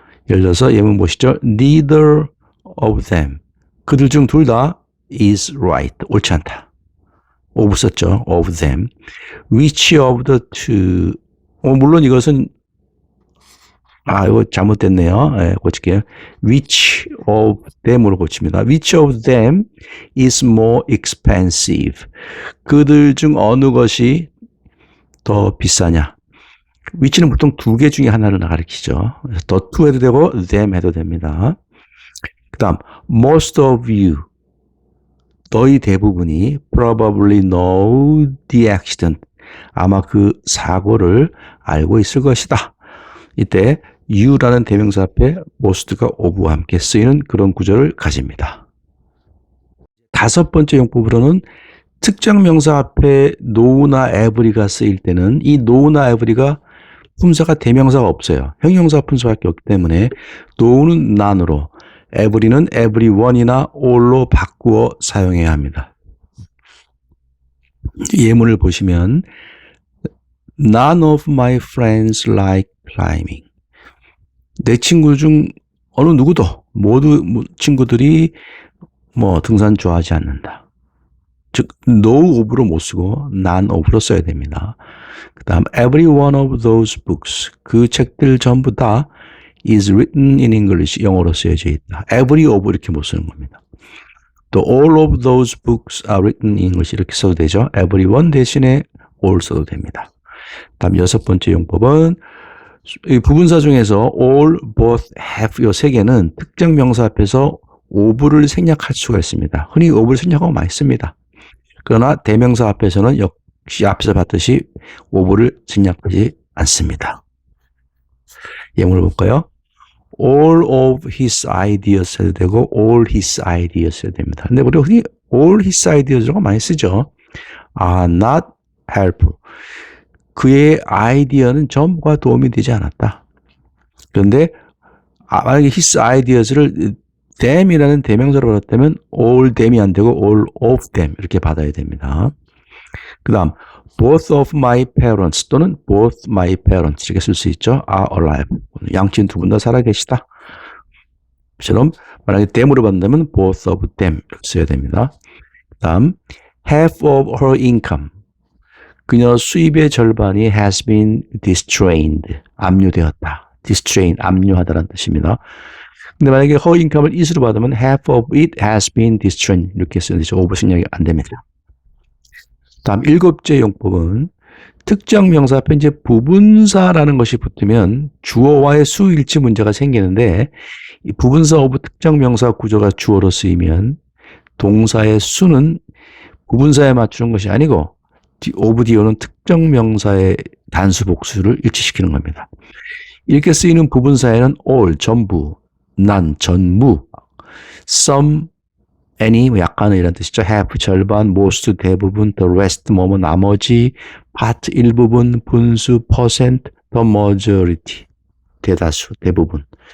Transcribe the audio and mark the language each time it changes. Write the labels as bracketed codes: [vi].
[ko] 예를 들어서 예문 보시죠. [en] Neither of them. [ko] 그들 중 둘 다 [en] is right. [ko] 옳지 않다. of 썼죠. of them. [en] Which of the two. [ko] 물론 이것은 이거 잘못됐네요. 네, 고칠게요. [en] Which of them으로 고칩니다. Which of them is more expensive? [ko] 그들 중 어느 것이 더 비싸냐? which는 보통 두 개 중에 하나를 가리키죠. the two 해도 되고 them 해도 됩니다. 그 다음 [en] most of you. [ko] 너희 대부분이 [en] probably know the accident. [ko] 아마 그 사고를 알고 있을 것이다. 이때 you라는 대명사 앞에 most가 of와 함께 쓰이는 그런 구조를 가집니다. 다섯 번째 용법으로는 특정 명사 앞에 no나 every가 쓰일 때는 이 no나 every가 품사가 대명사가 없어요. 형용사 품사밖에 없기 때문에 no는 none으로 every는 everyone이나 all로 바꾸어 사용해야 합니다. 예문을 보시면 [en] None of my friends like climbing. [ko] 내 친구 중 어느 누구도 모두 친구들이 등산 좋아하지 않는다. 즉 no of로 못 쓰고 none of로 써야 됩니다. 그 다음 [en] every one of those books. [ko] 그 책들 전부 다 [en] is written in English. [ko] 영어로 쓰여져 있다. every of 이렇게 못 쓰는 겁니다. [en] 또 all of those books are written in English. [ko] 이렇게 써도 되죠. everyone 대신에 all 써도 됩니다. 다음 여섯 번째 용법은 이 부분사 중에서 all, both, have 이 세 개는 특정 명사 앞에서 of를 생략할 수가 있습니다. 흔히 of를 생략하고 많이 씁니다. 그러나 대명사 앞에서는 역시 앞에서 봤듯이 of를 생략하지 않습니다. 예문을 볼까요? all of his ideas 해도 되고 all his ideas 해도 됩니다. 근데 우리가 흔히 all his ideas라고 많이 쓰죠. [en] are not helpful. [ko] 그의 아이디어는 전부가 도움이 되지 않았다. 그런데 만약에 his ideas를 them이라는 대명사로 받았다면 all them이 안 되고 all of them 이렇게 받아야 됩니다. 그 다음 [en] both of my parents [ko] 또는 both my parents 이렇게 쓸 수 있죠. [en] are alive. [ko] 양친 두 분 다 살아계시다. 처럼 만약에 them으로 받는다면 both of them 이렇게 써야 됩니다. 그 다음 [en] half of her income. [ko] 그녀 수입의 절반이 [en] has been distrained. [ko] 압류되었다. distrain, 압류하다라는 뜻입니다. 근데 만약에 [en] her income을 is로 받으면 half of it has been distrained. [ko] 이렇게 쓰는 되죠. over 생략이 안 됩니다. 다음 일곱째 용법은 특정 명사 앞에 이제 부분사라는 것이 붙으면 주어와의 수일치 문제가 생기는데 이 부분사 of 특정 명사 구조가 주어로 쓰이면 동사의 수는 부분사에 맞추는 것이 아니고 of dio는 특정 명사의 단수 복수를 일치시키는 겁니다. 이렇게 쓰이는 부분사에는 all, 전부, none, 전무, some, any, 약간은 이런 뜻이죠. half, 절반, most, 대부분, the rest, 나머지, part, 일부분, 분수, percent, the majority, 대다수, 대부분.